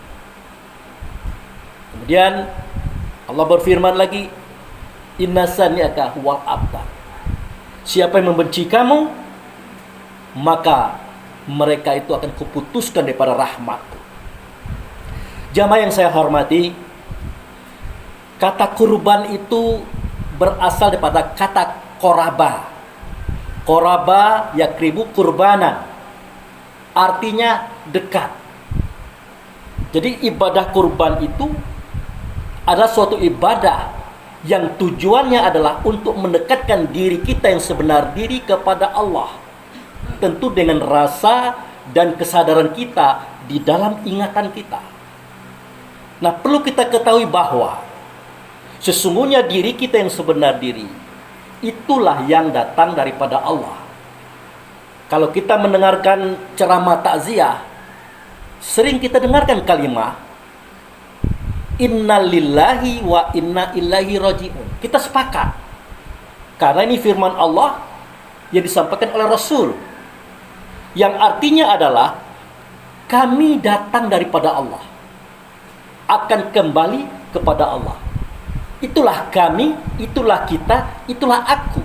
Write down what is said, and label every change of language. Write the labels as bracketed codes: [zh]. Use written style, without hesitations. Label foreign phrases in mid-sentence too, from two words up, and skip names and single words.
[id] Kemudian Allah berfirman lagi, [ar] إن شانئك هو الأبتر. [id] Siapa yang membenci kamu, maka mereka itu akan kuputuskan daripada rahmatku. Jamaah yang saya hormati, kata kurban itu berasal daripada kata koraba. [ar] قرب يقرب قربانا, [id] artinya dekat. Jadi ibadah kurban itu adalah suatu ibadah yang tujuannya adalah untuk mendekatkan diri kita yang sebenar diri kepada Allah, tentu dengan rasa dan kesadaran kita di dalam ingatan kita. Nah, perlu kita ketahui bahwa sesungguhnya diri kita yang sebenar diri itulah yang datang daripada Allah. Kalau kita mendengarkan ceramah takziah, sering kita dengarkan kalimat [ar] إنا لله وإنا إليه راجعون. [id] Kita sepakat, karena ini firman Allah yang disampaikan oleh Rasul, yang artinya adalah kami datang daripada Allah, akan kembali kepada Allah. Itulah kami, itulah kita, itulah aku.